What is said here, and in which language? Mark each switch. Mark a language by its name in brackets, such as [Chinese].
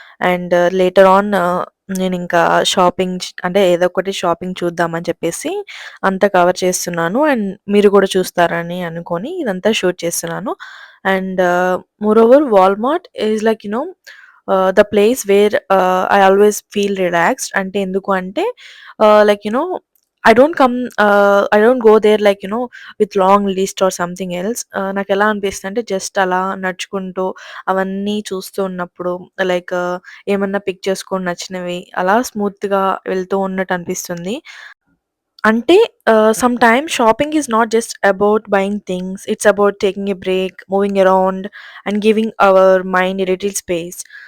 [English] and later on [Telugu] నేనింకా shopping అంటే ఏదో ఒకటి షాపింగ్ చూద్దామని చెప్పేసి అంతా కవర్ చేస్తున్నాను. అండ్ మీరు కూడా చూస్తారని అనుకోని ఇదంతా షూట్ చేస్తున్నాను. [English] And moreover Walmart is like the place where I always feel relaxed. [Telugu] అంటే ఎందుకు అంటే [English] like I don't come I don't go there like with long list or something else. [Telugu] నాకెలా అనిపిస్తదంటే జస్ట్ అలా నడుచుకుంటూ అవన్నీ చూస్తూ ఉన్నప్పుడు లైక్ ఏమన్నా పిక్ చేసుకొని నచ్చినవి అలా స్మూత్‌గా వెళ్తూ ఉన్నట్టు అనిపిస్తుంది. [English] అంటే sometimes shopping is not just about buying things. It's about taking a break, moving around and giving our mind a little space.